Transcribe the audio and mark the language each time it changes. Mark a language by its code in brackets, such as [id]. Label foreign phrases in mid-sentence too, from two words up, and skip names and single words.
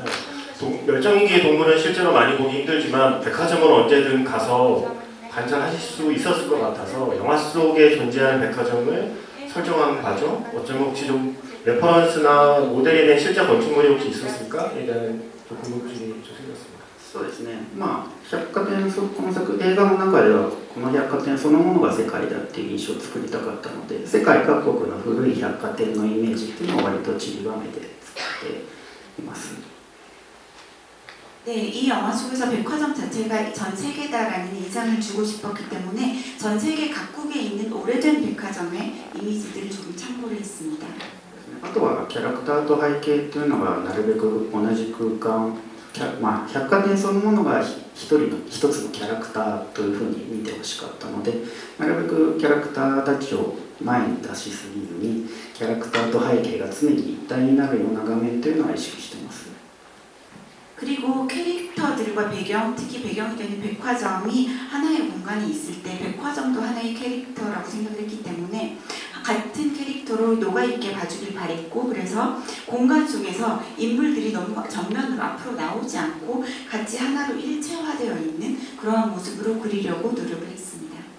[ko] 멸종위기의 동물은 실제로 많이 보기 힘들지만 백화점은 언제든 가서 관찰하실 수 있었을 것 같아서 영화 속에 존재하는 백화점을 설정한 과정, 어쩌면 혹시 좀 레퍼런스나 모델에 대한 실제 건축물이 혹시 있었을까에 대한 좀 궁금증이 좀 생겼습니다. [ja] そうですね、まあ、百貨店、この映画の中ではこの百貨店そのものが世界だっていう印象を作りたかったので、世界各国の古い百貨店のイメージっていうのを割と散りばめて作っています。 [ko] 네, 이 영화 속에서 백화점 자체가 전 세계다라는 인상을 주고 싶었기 때문에 전 세계 각국에 있는 오래된 백화점의 이미지들을 조금 참고를 했습니다. [ja] あとはキャラクターと背景というのがなるべく同じ空間、まあ、百貨店そのものが一つのキャラクターというふうに見てほしかったので、なるべくキャラクターたちを前に出しすぎずにキャラクターと背景が常に一体になるような画面というのは意識しています。 [ko] 그리고 캐릭터들과 배경, 특히 배경이 되는 백화점이 하나의 공간에 있을 때 백화점도 하나의 캐릭터라고 생각을 했기 때문에 같은 캐릭터로 녹아있게 봐주길 바랬고, 그래서 공간 속에서 인물들이 너무 정면으로 앞으로 나오지 않고 같이 하나로 일체화되어 있는 그러한 모습으로 그리려고 노력을 했습니다.